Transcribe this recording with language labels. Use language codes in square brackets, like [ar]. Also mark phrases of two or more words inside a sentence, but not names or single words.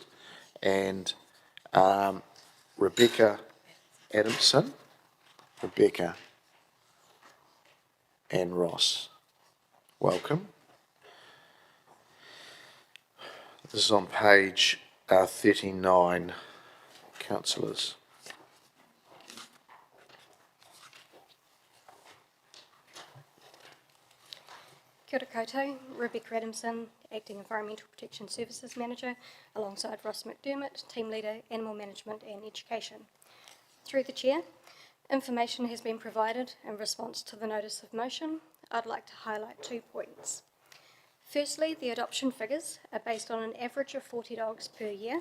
[en] And Rebecca Adamson, Rebecca and Ross, welcome. This is on page 39, councillors. [mi] Kia ora koutou, [en] Rebecca Adamson, Acting Environmental Protection Services Manager, alongside Ross McDermott, Team Leader, Animal Management and Education. Through the Chair, information has been provided in response to the notice of motion. I'd like to highlight 2 points. Firstly, the adoption figures are based on an average of 40 dogs per year.